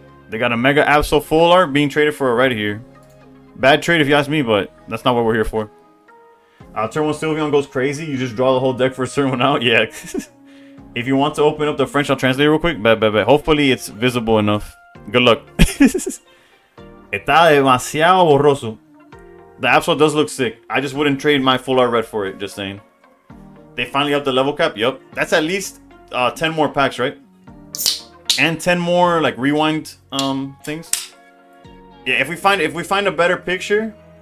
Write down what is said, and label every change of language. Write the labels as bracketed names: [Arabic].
[English] They got a Mega Absol full art being traded for a red here. Bad trade if you ask me, but that's not what we're here for. Turn 1 Sylveon goes crazy. You just draw the whole deck for a certain one out. Yeah. If you want to open up the French, I'll translate it real quick. Bet. Hopefully it's visible enough. Good luck. [Spanish] Está demasiado borroso. [English] The Absol does look sick. I just wouldn't trade my full art red for it. Just saying. They finally upped the level cap. Yup. That's at least 10 more packs, right? And 10 more like rewind things. Yeah, if we find a better picture.